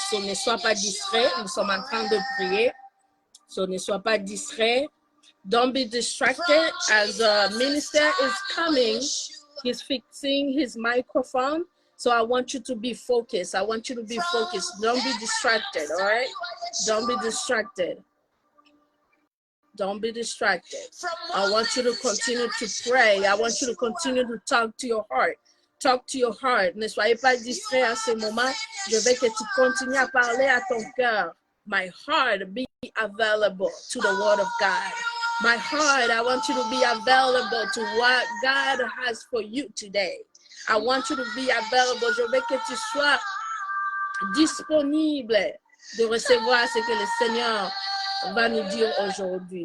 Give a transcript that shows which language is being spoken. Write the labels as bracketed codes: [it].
[fr] So, ne sois pas distrait, nous sommes en train de prier. So, ne sois pas distrait. [en] Don't be distracted as the minister is coming. He's fixing his microphone. So I want you to be focused. I want you to be focused. Don't be distracted, all right? Don't be distracted. Don't be distracted. I want you to continue to pray. I want you to continue to talk to your heart. Talk to your heart. [fr] Ne soyez pas distrait à ce moment. Je veux que tu continues à parler à ton cœur. [en] My heart, be available to the word of God. My heart, I want you to be available to what God has for you today. I want you to be available. [fr] Je veux que tu sois disponible de recevoir ce que le Seigneur va nous dire aujourd'hui.